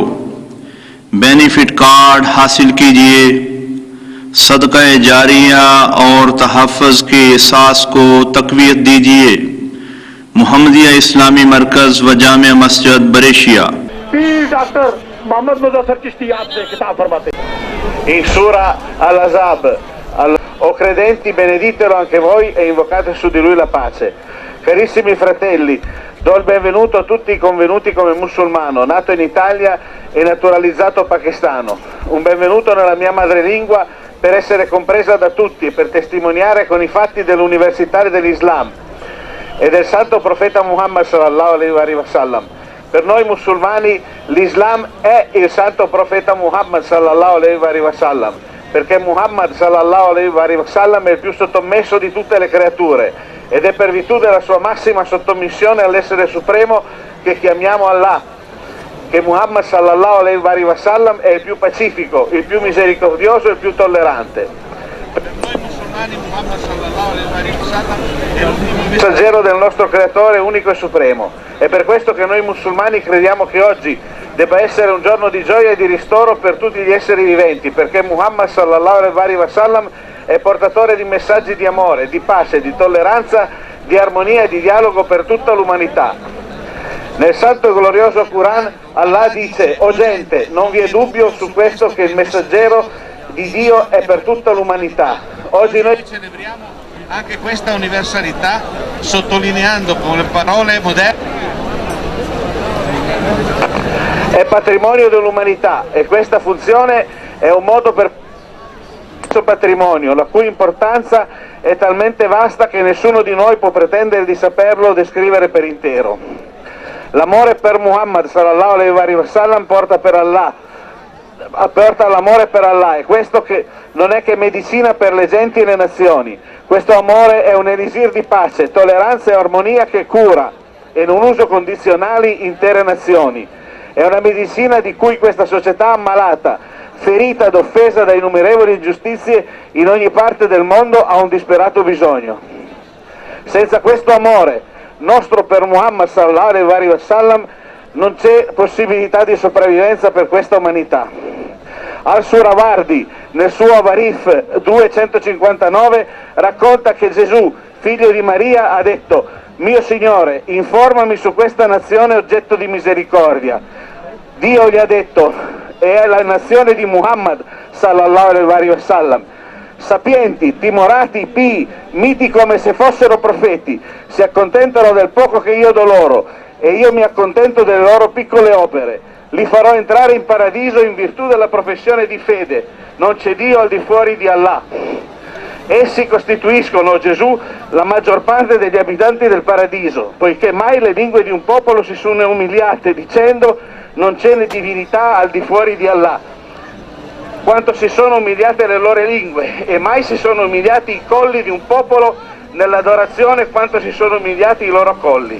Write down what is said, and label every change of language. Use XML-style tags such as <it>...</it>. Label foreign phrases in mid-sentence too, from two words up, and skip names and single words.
<en>benefit card</en> <ur>حاصل کیجئے، صدقہ جاریہ اور تحفظ کے احساس کو تقویت دیجئے۔ محمدیہ اسلامی مرکز و جامع مسجد بریشیا۔ ڈاکٹر محمد مظفر چشتی آپ سے خطاب فرماتے ہیں۔</ur> <en>In Sura Al-Ahzab,</en> <it>o credenti, beneditelo anche voi e invocate su di lui la pace. Carissimi fratelli, do il benvenuto a tutti i convenuti come musulmano, nato in Italia e naturalizzato pakistano. Un benvenuto nella mia madrelingua per essere compresa da tutti e per testimoniare con i fatti dell'università dell'Islam e del santo profeta Muhammad</it> <ar>صلى الله عليه وسلم.</ar> <it>Per noi musulmani l'Islam è il santo profeta Muhammad</it> <ar>صلى الله عليه وسلم,</ar> <it>perché Muhammad</it> <ar>صلى الله عليه وسلم</ar> <it>è il più sottomesso di tutte le creature ed è per virtù della sua massima sottomissione all'essere supremo che chiamiamo Allah, che Muhammad</it> <ar>صلى الله عليه وسلم</ar> <it>è il più pacifico, il più misericordioso e il più tollerante. Per noi musulmani Muhammad</it> <ar>صلى الله عليه وسلم</ar> <it>è l'ultimo messaggero del nostro creatore unico e supremo. È per questo che noi musulmani crediamo che oggi debba essere un giorno di gioia e di ristoro per tutti gli esseri viventi, perché Muhammad</it> <ar>صلى الله عليه وسلم</ar> <it>è portatore di messaggi di amore, di pace, di tolleranza, di armonia e di dialogo per tutta l'umanità. Nel santo e glorioso Quran Allah dice: o gente, non vi è dubbio su questo che il messaggero di Dio è per tutta l'umanità. Oggi noi celebriamo anche questa universalità sottolineando con le parole moderne è patrimonio dell'umanità e questa funzione è un modo per patrimonio, la cui importanza è talmente vasta che nessuno di noi può pretendere di saperlo descrivere per intero. L'amore per Muhammad</it> <ar>صلى الله عليه وسلم</ar> <it>porta all'amore per Allah, e questo che non è che medicina per le genti e le nazioni. Questo amore è un elisir di pace, tolleranza e armonia che cura, e non uso condizionali, intere nazioni. È una medicina di cui questa società ammalata, ferita ed offesa da innumerevoli ingiustizie in ogni parte del mondo, ha un disperato bisogno. Senza questo amore nostro per Muhammad</it> <ar>صلى الله عليه وسلم</ar> <it>non c'è possibilità di sopravvivenza per questa umanità. Al-Surawardi nel suo Avarif 259 racconta che Gesù, figlio di Maria, ha detto: mio Signore, informami su questa nazione oggetto di misericordia. Dio gli ha detto: è la nazione di Muhammad</it> <ar>صلى الله عليه وسلم.</ar> <it>Sapienti, timorati, pii, miti come se fossero profeti, si accontentano del poco che io do loro, e io mi accontento delle loro piccole opere. Li farò entrare in paradiso in virtù della professione di fede. Non c'è Dio al di fuori di Allah. Essi costituiscono, Gesù, la maggior parte degli abitanti del paradiso, poiché mai le lingue di un popolo si sono umiliate dicendo: non c'è né divinità al di fuori di Allah, quanto si sono umiliate le loro lingue, e mai si sono umiliati i colli di un popolo nell'adorazione quanto si sono umiliati i loro colli.</it>